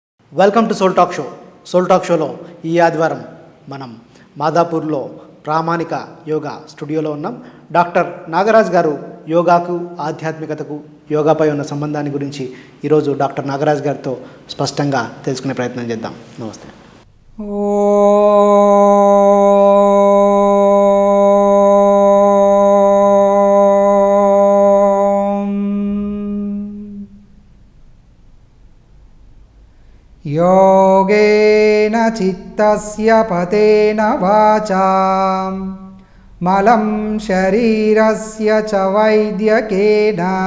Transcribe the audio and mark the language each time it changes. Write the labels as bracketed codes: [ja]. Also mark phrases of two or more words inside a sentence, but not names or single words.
[en] welcome to [te] సోల్ టాక్ షోలో ఈ ఆదివారం మనం మాదాపూర్లో ప్రామాణిక యోగా స్టూడియోలో ఉన్నాం. డాక్టర్ నాగరాజ్ గారు యోగాకు ఆధ్యాత్మికతకు యోగాపై ఉన్న సంబంధాన్ని గురించి ఈరోజు డాక్టర్ నాగరాజ్ గారితో స్పష్టంగా తెలుసుకునే ప్రయత్నం చేద్దాం. నమస్తే. [sa] योगेन चित्तस्य पतेन वाचां मलं शरीरस्य च वैद्यकेन